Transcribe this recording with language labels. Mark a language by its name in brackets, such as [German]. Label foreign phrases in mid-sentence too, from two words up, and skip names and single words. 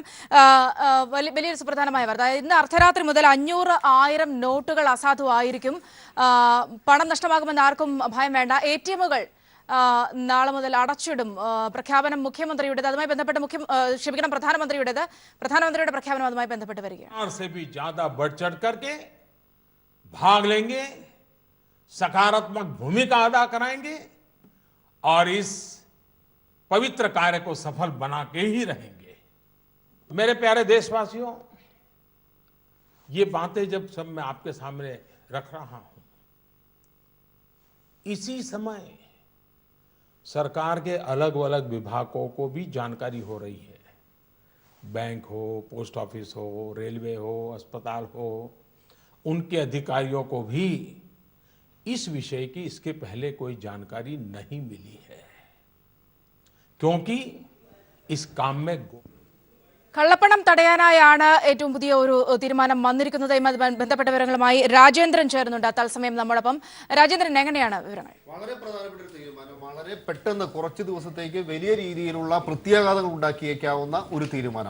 [Malayalam] വലിയൊരു സുപ്രധാനമായ വാർത്ത, ഇന്ന് അർദ്ധരാത്രി മുതൽ 500,000 നോട്ടുകൾ അസാധുവായിരിക്കും. പണം നഷ്ടമാകുമെന്ന് ആർക്കും ഭയം വേണ്ട. ATMകൾ നാളെ മുതൽ അടച്ചിടും. പ്രഖ്യാപനം മുഖ്യമന്ത്രിയുടേത്, അതുമായി ബന്ധപ്പെട്ട് പ്രധാനമന്ത്രിയുടെ പ്രഖ്യാപനം അതുമായി ബന്ധപ്പെട്ട് വരികയാണ്. [Hindi] भाग लेंगे, सकारात्मक भूमिका अदा कराएंगे और इस पवित्र कार्य को सफल बना के ही रहेंगे। मेरे प्यारे देशवासियों, ये बातें जब सब मैं आपके सामने रख रहा हूं, इसी समय सरकार के अलग अलग विभागों को भी जानकारी हो रही है। बैंक हो, [English] post office [Hindi] हो, रेलवे हो, अस्पताल हो, उनके अधिकारियों को भी इस विषय की इसके पहले कोई जानकारी नहीं मिली है, क्योंकि इस काम में [Malayalam] കള്ളപ്പണം തടയാനായാണ് ഏറ്റവും പുതിയ ഒരു തീരുമാനം വന്നിരിക്കുന്നത്. ബന്ധപ്പെട്ട വിവരങ്ങളുമായി രാജേന്ദ്രൻ ചേർന്നുണ്ട് തത്സമയം നമ്മളൊപ്പം. രാജേന്ദ്രൻ, എങ്ങനെയാണ് വിവരങ്ങൾ? വളരെ പ്രധാനപ്പെട്ട ഒരു തീരുമാനം, വളരെ പെട്ടെന്ന് കുറച്ച് ദിവസത്തേക്ക് വലിയ രീതിയിലുള്ള പ്രത്യാഘാതങ്ങൾ ഉണ്ടാക്കിയേക്കാവുന്ന ഒരു തീരുമാനം.